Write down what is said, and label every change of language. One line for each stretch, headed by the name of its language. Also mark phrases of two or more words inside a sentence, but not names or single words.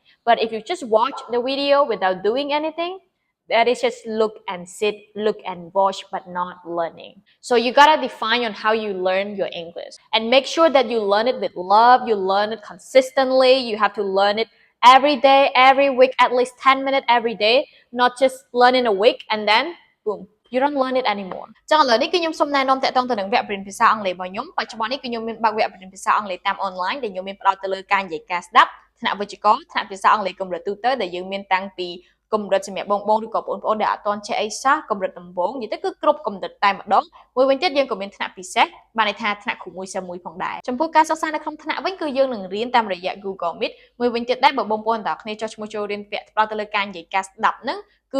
English: But if you just watch the video without doing anything, that is just look and sit, look and watch, but not learning. So you gotta define on how you learn your English and make sure that you learn it with love, you learn it consistently, you have to learn it every day, every week, at least 10 minutes every day, not just learn in a week and then boom, you don't learn it anymore.
Khmer: ចឹងឥឡូវនេះគឺខ្ញុំសូមណែនាំតាក់ទងទៅនឹងវគ្គបរិញ្ញាបត្រភាសាអង់គ្លេសរបស់ខ្ញុំបច្ចុប្បន្ននេះគឺខ្ញុំមានបើកវគ្គបរិញ្ញាបត្រភាសាអង់គ្លេសតាមអនឡាញដែលខ្ញុំមានផ្ដោតទៅលើការនិយាយការស្ដាប់ថ្នាក់វិជ្ជាករថ្នាក់ភាសាអង់គ្លេសកម្រិតទូទៅដែលយើងមានតាំងពីកម្រិតសម្រាប់បងឬក៏បងប្អូនដែលអត់ទាន់ចេះអីសោះកម្រិតដំបូងនិយាយទៅគឺគ្រប់កម្រិតតែម្ដងមួយវិញទៀតយើងក៏មានថ្នាក់ពិសេសបានន័យថាថ្នាក់គ្រូមួយសិស្សមួយផងដែរចំពោះការសិក្សានៅក្នុងថ្នាក់វិញគឺយើងនឹងរៀនតាមរយៈ Google Meet មួយវិញទៀតដែរបើបងប្អូនទាំងអស់គ្នាចុះឈ្មោះចូលរៀនពាក់ផ្ដោតទៅលើការនិយាយការស្ដាប់ហ្នឹងគឺ